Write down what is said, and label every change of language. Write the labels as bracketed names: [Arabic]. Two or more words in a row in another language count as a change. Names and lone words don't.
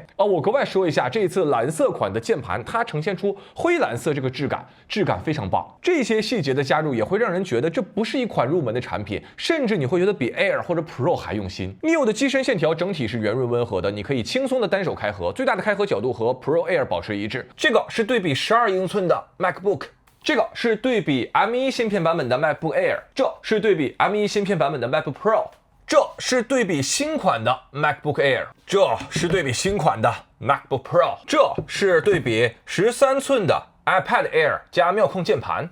[Chinese] 我格外說一下，這一次藍色款的鍵盤它呈現出灰藍色這個質感非常棒。這些細節的加入也會讓人覺得這不是一款入門的產品，甚至你會覺得比 Air 或者 Pro 還用心。Neo 的機身線條整體是圓潤溫和的，你可以輕鬆的單手開合，最大的開合角度和 Pro Air 保持一致。這個是對比12英寸的 MacBook。這個是對比 M1 芯片版本的 MacBook Air， 這是對比 M1 芯片版本的 MacBook Pro， 這是對比新款的 MacBook Air， 這是对比新款的 MacBook Pro， 這是對比13寸的iPad Air 加妙控鍵盤。